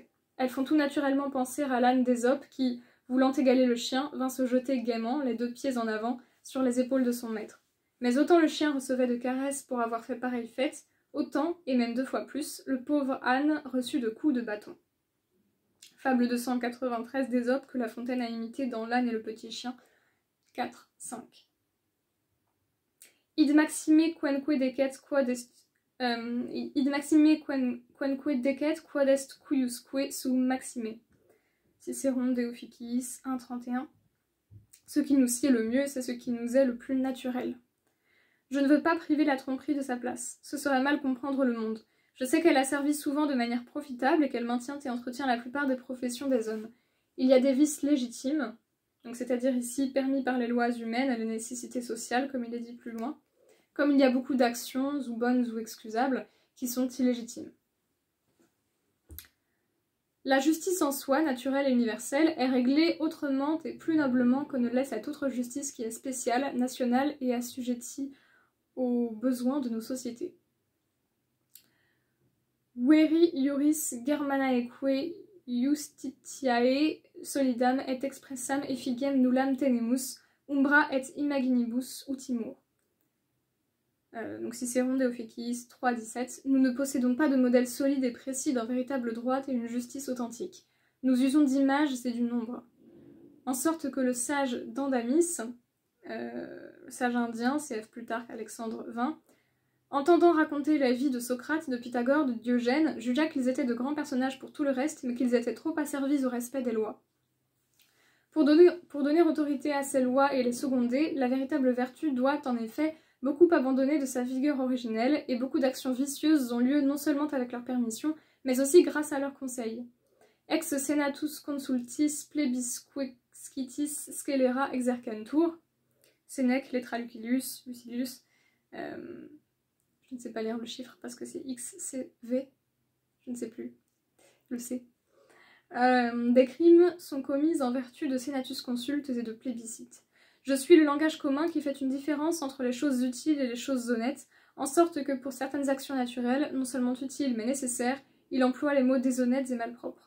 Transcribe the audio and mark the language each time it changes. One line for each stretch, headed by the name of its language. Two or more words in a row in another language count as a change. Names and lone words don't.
French: Elles font tout naturellement penser à l'âne d'Ésope qui, voulant égaler le chien, vint se jeter gaiement, les 2 pieds en avant, sur les épaules de son maître. Mais autant le chien recevait de caresses pour avoir fait pareille fête, autant, et même 2 fois plus, le pauvre âne reçut de coups de bâton. Fable 293 d'Ésope que La Fontaine a imité dans L'âne et le petit chien, 4, 5.
Latin: Id maxime quenque decet quod est cuiusque sum maxime.
French: Cicéron de Officiis 1.31. Ce qui nous sied le mieux, c'est ce qui nous est le plus naturel. Je ne veux pas priver la tromperie de sa place. Ce serait mal comprendre le monde. Je sais qu'elle a servi souvent de manière profitable et qu'elle maintient et entretient la plupart des professions des hommes. Il y a des vices légitimes, donc c'est-à-dire ici permis par les lois humaines et les nécessités sociales, comme il est dit plus loin, comme il y a beaucoup d'actions, ou bonnes ou excusables, qui sont illégitimes. La justice en soi, naturelle et universelle, est réglée autrement et plus noblement que ne l'est cette autre justice qui est spéciale, nationale et assujettie aux besoins de nos sociétés.
Latin: Veri iuris Germanaeque justitiae solidam et expressam effigem nullam tenemus, umbra et imaginibus utimur.
French: Donc Cicéron de Officiis 3.17. Nous ne possédons pas de modèle solide et précis d'un véritable droit et une justice authentique. Nous usons d'images et du nombre. En sorte que le sage d'Andamis, sage indien, cf. Plutarque Alexandre 20, entendant raconter la vie de Socrate, de Pythagore, de Diogène, jugea qu'ils étaient de grands personnages pour tout le reste, mais qu'ils étaient trop asservis au respect des lois. Pour donner autorité à ces lois et les seconder, la véritable vertu doit, en effet, beaucoup abandonner de sa vigueur originelle, et beaucoup d'actions vicieuses ont lieu non seulement avec leur permission, mais aussi grâce à leurs conseils.
Latin: Ex senatus consultis plebiscitis scelera exercentur.
French: Sénèque, Letralucilius, Lucilius. Je ne sais pas lire le chiffre parce que c'est X, C, V. Je ne sais plus. Le C. Des crimes sont commis en vertu de senatus consultes et de plébiscites. Je suis le langage commun qui fait une différence entre les choses utiles et les choses honnêtes, en sorte que pour certaines actions naturelles, non seulement utiles mais nécessaires, il emploie les mots déshonnêtes et malpropres.